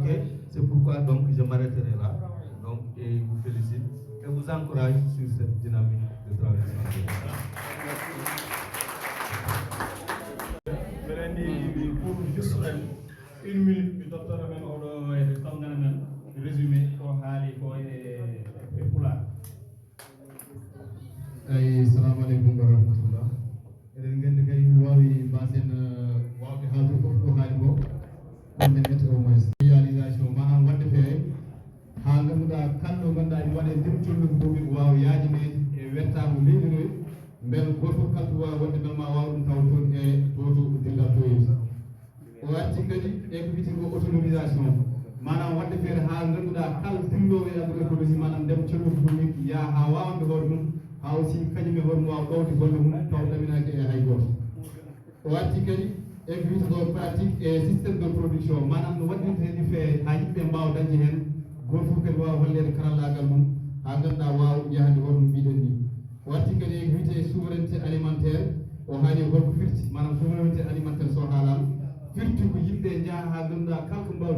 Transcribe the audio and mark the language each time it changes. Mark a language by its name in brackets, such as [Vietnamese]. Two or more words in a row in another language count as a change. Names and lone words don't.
[French] C'est pourquoi donc je m'arrêterai là. Donc, et vous félicite et vous encourage sur cette dynamique de travail. Pour juste une minute, le docteur Amen Odo et le Tonganan, résumé pour Hali pour Pula. [Arabic] السلام عليكم ورحمة الله. [Fula] Eden gandi kay wawi basen wawde haalde fof ɗo haali go ɗum men wiyata [French] au moins réalisation [Fula] manam wadde feere ha ganduɗa kalɗo ganduɗa ene waɗe nder collugo bomi ko wawa yaajine e wettamo leydi ndoy beele goto fof kalto wawa wadde bel ma wawa ɗum taw toon e toto dilla toyita o arti kadi e ko wiyetego autonomisation manam wadde feere ha ganduɗa kala dillowo e agroécologie manam ndem collugo bomi ya ha wawande hoore mum ha aussi kañum e hoore mum wawa ɗowde golle mum taw ɗaminaki e hay goto o arti kadi e ko wiyetego [French] pratique et systéme de production [Fula] manam no waɗirte hen feere ha yimɓe mbawa dañde hen goto fof kadi wawa hollede karallagal mum ha ganduɗa wawa yahde hoore mum mbiɗen ni o arti kadi e ko wiyete [French] souveraineté alimentaire [Fula] o haali holko firti manam [French] souveraineté alimentaire [Fula] so haalama firti ko yimɓe jaaha ha ganduɗa kala ko mbawa